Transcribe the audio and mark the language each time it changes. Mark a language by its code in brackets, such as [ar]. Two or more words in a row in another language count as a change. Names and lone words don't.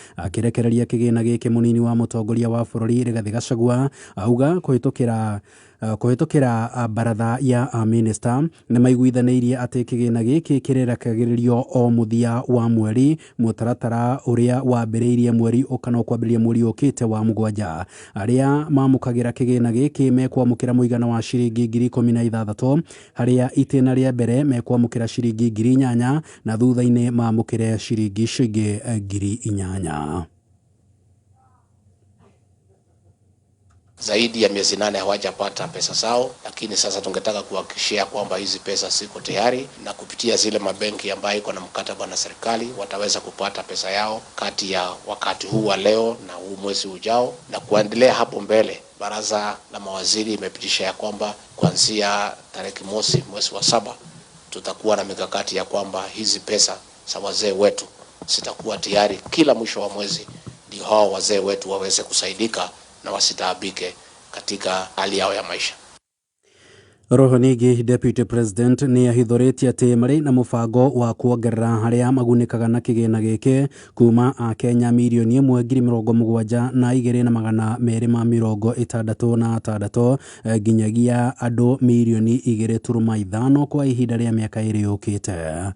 [ki] Akĩrekereria kĩgĩna gĩkĩ mũnini wa mũtongoria wa bũrũri Rigathĩ Gachagua auga kũhĩtũkĩra kuhitukira baratha ya minister nĩ maiguithanĩirie atĩ kĩgĩna gĩkĩ kĩrerekagĩrĩrio o mũthia wa mweri mũtaratara ũrĩa wambĩrĩirie mweri ũkana kwambĩrĩria mweri ũkĩte wa mũgwanja. Arĩa mamũkagĩra kĩgĩna gĩkĩ mekwamũkĩra mũigana wa ciringi 16,000 harĩa itĩna rĩa mbere mekwamũkĩra ciringi 8,000 na thutha-inĩ mamũkĩre ciringi cingĩ 8,000. [sw] Zaidi ya miezi 8 hawajapata pesa zao, lakini sasa tungetaka kuhakikishia kwamba hizi pesa ziko tayari na kupitia zile mabenki ambayo iko na mkataba na serikali wataweza kupata pesa yao kati ya wakati huu wa leo na huu mwezi ujao na kuendelea hapo mbele. Baraza la mawaziri imepitisha ya kwamba kuanzia tarehe mosi mwezi wa 7 tutakuwa na mikakati ya kwamba hizi pesa za wazee wetu zitakuwa tayari kila mwisho wa mwezi, ndio hao wazee wetu waweze kusaidika na wasitaabike katika hali yao ya maisha. [ki] Roho ningĩ [en] Deputy President [ki] nĩ ahithũrĩtie atĩ marĩ na mũbango wa kuongerera harĩa magunĩkaga na kĩgĩna gĩkĩ kuma a Kenya milioni 1,72,266 nginyagia andũ milioni 2.5 kwa ihinda rĩa mĩaka 2 yũkĩte.